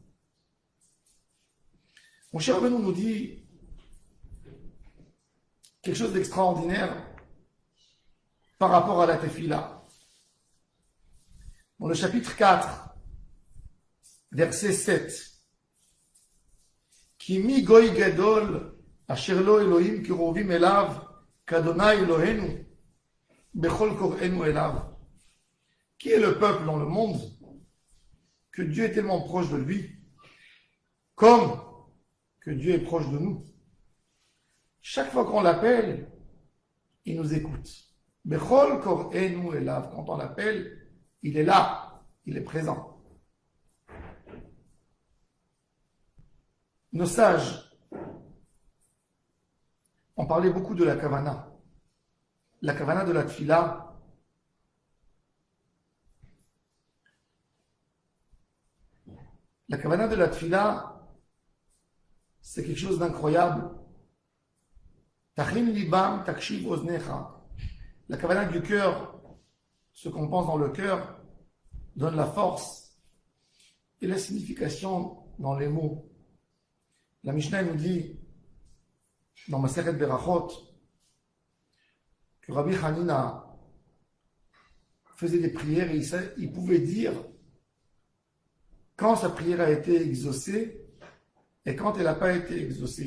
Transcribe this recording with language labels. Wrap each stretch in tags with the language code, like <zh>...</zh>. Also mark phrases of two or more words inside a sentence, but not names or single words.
<fr>Moshe Rabbeinu nous dit quelque chose d'extraordinaire par rapport à la Tefila. Dans le chapitre 4, verset 7,</fr> <he>כי מי גוי גדול אשר לו אלהים קרובים אליו כה' אלהינו בכל קראנו אליו.</he> <fr>Qui est le peuple dans le monde que Dieu est tellement proche de lui, comme que Dieu est proche de nous. Chaque fois qu'on l'appelle, il nous écoute.</fr> <he>בכל קראנו אליו.</he> <fr>Quand on l'appelle, il est là, il est présent. Nos sages ont parlé beaucoup de la kavana. La kavana de la tfila. La kavana de la tfila, c'est quelque chose d'incroyable.</fr> <he>תכין לבם תקשיב אזנך.</he> <fr>La kavana du cœur, ce qu'on pense dans le cœur, donne la force et la signification dans les mots. La Mishnah nous dit, dans Masechet Berachot, que Rabbi Hanina faisait des prières et il pouvait dire quand sa prière a été exaucée et quand elle n'a pas été exaucée.</fr>